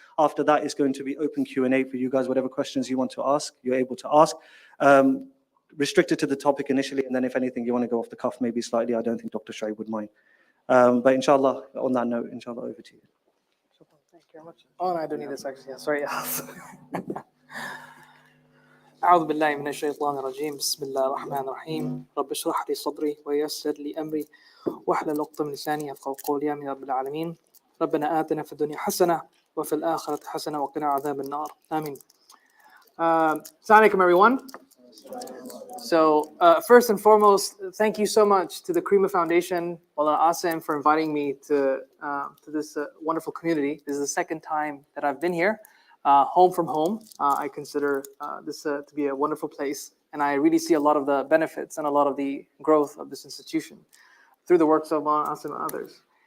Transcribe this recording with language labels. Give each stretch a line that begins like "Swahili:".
English: After that, it's going to be open Q&A for you guys. Whatever questions you want to ask, you're able to ask. Restricted to the topic initially, and then if anything you want to go off the cuff maybe slightly, I don't think Dr. Shoaib would mind. But inshallah, on that note, inshallah, over to you. Thank you very much. Oh, no, I don't need this actually. Yeah, sorry.
Arabic: أعوذ بالله من الشيطان الرجيم بسم الله الرحمن الرحيم رب اشرح لي صدري ويسر لي أمري واحلل عقدة من لساني يفقهوا قولي آمين رب العالمين ربنا آتنا في الدنيا حسنة وفي الآخرة حسنة وقنا عذاب النار آمين.
English: Assalamu alaikum, everyone. So first and foremost, thank you so much to the Karima Foundation, Malik Asim, for inviting me to this wonderful community. This is the second time that I've been here, home from home. I consider this to be a wonderful place, and I really see a lot of the benefits and a lot of the growth of this institution through the works of Malik Asim and others.